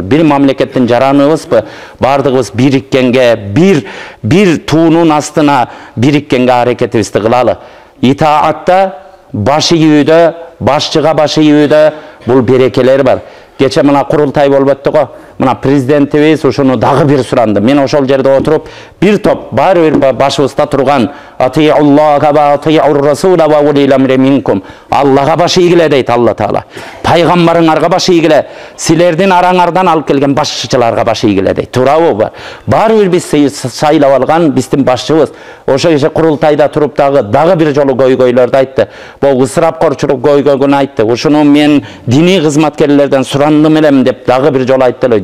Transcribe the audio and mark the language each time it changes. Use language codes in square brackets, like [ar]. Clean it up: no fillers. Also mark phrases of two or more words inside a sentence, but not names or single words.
[ky] Бир мамлекеттин жараныбызбы? Бардыгыбыз бириккенге, бир туунун астына бириккенге аракетибизди кылалы. Итаатта, баш ийүүдө, башчыга баш ийүүдө бул берекелер бар. Кече мына курултай болуп өттү го. Мына президентибиз ушуну дагы бир суранды. Мен ошол жерде отуруп, бир топ баары бир башыбызда турган [ar] أطيعوا الله وأطيعوا الرسول وأولي الأمر منكم. [ky] Аллага баш ийгиле дейт Алла Таала. Пайгамбарыңарга баш ийгиле, силердин араңардан алып келген башчыларга баш ийгиле дейт. Туурабы? Баары бир биз сайлап алган биздин башчыбыз. Ошо кеше курултайда туруп дагы бир жолу көйгөйлөрдү айтты. Бул ысырапкорчулук көйгөйгүн айтты. Ушуну мен диний кызматкерлерден сурандым элем деп дагы бир жолу айтты.